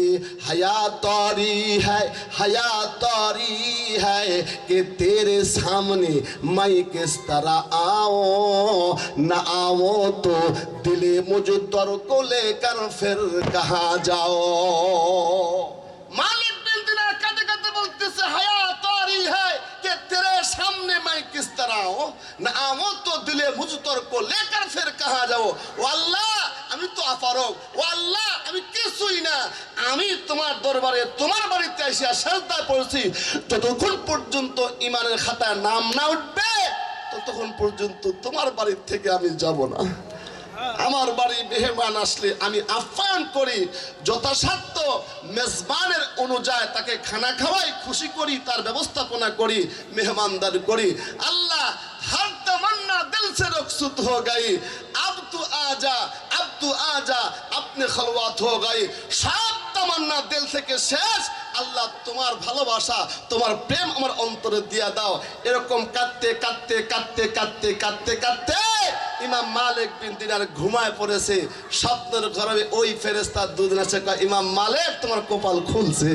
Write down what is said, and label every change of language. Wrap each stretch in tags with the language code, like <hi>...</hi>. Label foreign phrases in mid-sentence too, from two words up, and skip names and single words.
<hi>हयात तारी है, हयात तारी है कि तेरे सामने मैं किस तरह आओ, न आओ तो दिले मुझ दर को लेकर फिर कहाँ जाओ। मालिक बिन दिनार कहते कहते बोलते से हयात तारी है कि तेरे सामने मैं किस तरह आओ, न आओ तो दिले मुझ दर को लेकर फिर कहाँ जाओ। ओ अल्लाह,</hi> <bn>আমি তো আফারক, ও আল্লাহ আমি কিছুই না, আমি তোমার দরবারে তোমার বাড়িতে এসে সেজদায় পড়েছি। যতক্ষণ পর্যন্ত ইমানের খাতায় নাম না উঠবে ততক্ষণ পর্যন্ত তোমার বাড়ির থেকে আমি যাব না। আমার বাড়ি মেহমান আসলে আমি আপ্যায়ন করি, যথাসাধ্য মেজবানের অনুযায়ী তাকে খানা খাওয়াই, খুশি করি, তার ব্যবস্থাপনা করি, মেহমানদারি করি।</bn> <hi>আল্লাহ हर तमन्ना दिल से रुखसत हो गई, अब तू आजा, अब तू आजा, अपने खलवत हो गई। सब तमन्ना दिल</hi> <bn>থেকে শেষ। আল্লাহ তোমার ভালোবাসা, তোমার প্রেম আমার অন্তরে দিয়া দাও। এরকম কাঁদতে কাঁদতে কাঁদতে কাঁদতে কাঁদতে কাঁদতে ইমাম মালিক বিন দিনার ঘুমায় পড়েছে। স্বপ্নের ঘরে ওই ফেরেশতা দুদিন আছে, ইমাম মালিক তোমার কপাল খুলছে।</bn>